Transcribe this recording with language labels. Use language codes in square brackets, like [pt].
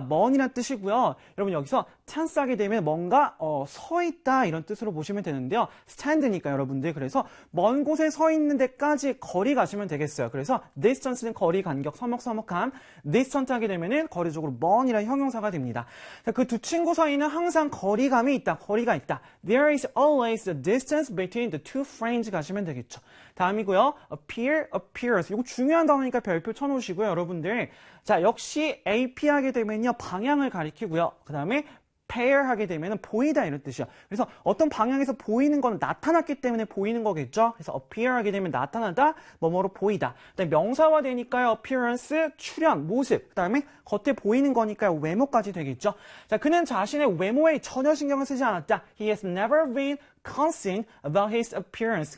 [ko] 먼이란 뜻이고요. 여러분, 여기서 tense 하게 되면 뭔가, 서 있다. 이런 뜻으로 보시면 되는데요. stand니까, 여러분들. 그래서, 먼 곳에 서 있는 데까지 거리 가시면 되겠어요. 그래서, distance는 거리, 간격, 서먹서먹함. distant 하게 되면은, 거리적으로 먼이란 형용사가 됩니다. 자, 그 두 친구 사이는 항상 거리감이 있다. 거리가 있다. [en] There is always a distance between the two friends. [ko] 가시면 되겠죠. 다음이고요. appear, appearance. 이거 중요한 단어니까 별표 쳐놓으시고요, 여러분들. 자, 역시 AP 하게 되면요, 방향을 가리키고요. 그 다음에 pair 하게 되면은 보이다 이런 뜻이요. 그래서 어떤 방향에서 보이는 건 나타났기 때문에 보이는 거겠죠. 그래서 appear 하게 되면 나타나다, 뭐뭐로 보이다. 그 다음에 명사화 되니까요, appearance, 출현, 모습. 그 다음에 겉에 보이는 거니까요, 외모까지 되겠죠. 자, 그는 자신의 외모에 전혀 신경을 쓰지 않았다. [en] He has never been concerned about his appearance.